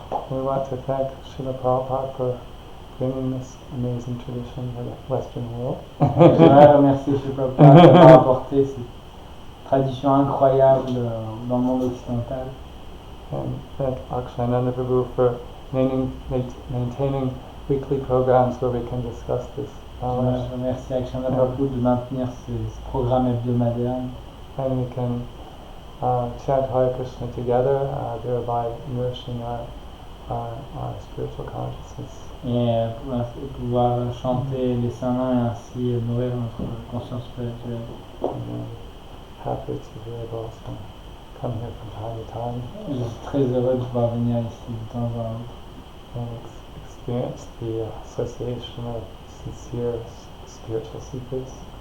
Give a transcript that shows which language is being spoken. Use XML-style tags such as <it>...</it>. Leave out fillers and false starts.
<en>We want to thank Srila Prabhupada for bringing this amazing tradition to the Western world.</en> <fr>J'aimerais remercier Srila Prabhupada d'avoir apporté cette tradition incroyable dans le monde occidental.</fr> <en>And thank Akshayananda Prabhu for maintaining weekly programs where we can discuss this.</en> <fr>Je remercie Akshayananda Prabhu de maintenir ces programmes hebdomadaires.</fr> <en>And we can chant Hare Krishna together, thereby nourishing our spiritual consciousness.</en> <fr>Et pouvoir chanter les saints noms et ainsi nourrir notre conscience spirituelle.</fr> <en>And happy to be able to come here from time to time</en> <fr>Je suis très heureux de pouvoir venir ici de temps en temps</fr> <en>and experience the association of sincere spiritual seekers.</en>